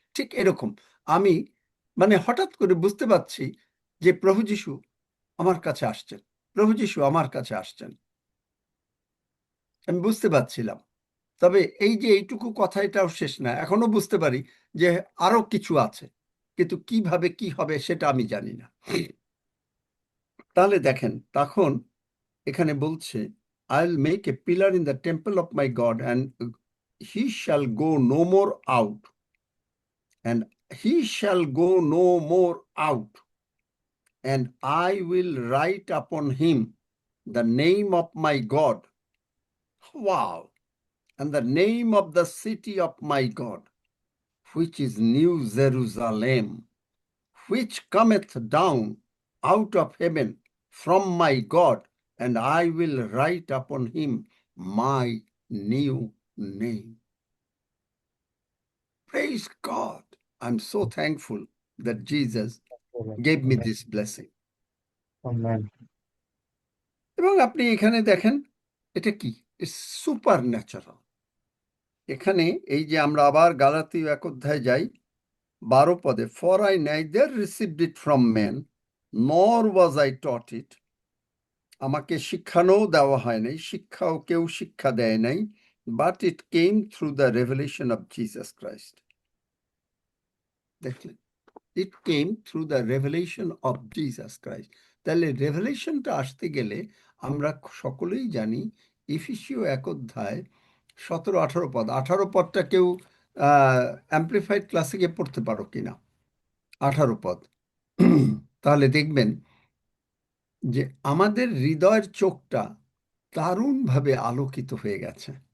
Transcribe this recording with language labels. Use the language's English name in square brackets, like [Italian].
[Bangla] ঠিক এরকম আমি মানে হঠাৎ করে বুঝতে পারছি যে প্রভু যীশু আমার কাছে আসছেন, প্রভু যীশু আমার কাছে আসছেন, আমি বুঝতে পারছিলাম। তবে এই যে এইটুকু কথা, এটাও শেষ না, এখনো বুঝতে পারি যে আরো কিছু আছে, কিন্তু কিভাবে কি হবে সেটা আমি জানি না। তাহলে দেখেন, তখন এখানে বলছে [English] I'll make a pillar in the temple of my God, and he shall go no more out, and he shall go no more out, and I will write upon him the name of my God. Wow! And the name of the city of my God, which is New Jerusalem, which cometh down out of heaven from my God, and I will write upon him my new name. Praise God. I'm so thankful that Jesus gave me this blessing. Amen. [Bangla] এবং আপনি এখানে দেখেন, এটা কি, super natural. এখানে এই যে আমরা আবার গালাতীয় 1 যাই, 12 [English] for I neither received it from men nor was I taught it. [Bangla] আমাকে শিক্ষানো দেওয়া হয় নাই, শিক্ষাও কেউ শিক্ষা দেয় নাই, [English] but it came through the revelation of Jesus Christ. [Bangla] দেখলেন, [English] it came through the revelation of Jesus Christ. [Bangla] তাহলে রেভেলেশনটা আসতে গেলে আমরা সকলেই জানি, ইফিসীয় 1 পদ 18 পদটা কেউ অ্যাম্প্লিফাইড ক্লাসিকে পড়তে পারো কিনা? 18 পদ। তাহলে দেখবেন যে আমাদের হৃদয়ের চোখটা দারুণভাবে আলোকিত হয়ে গেছে।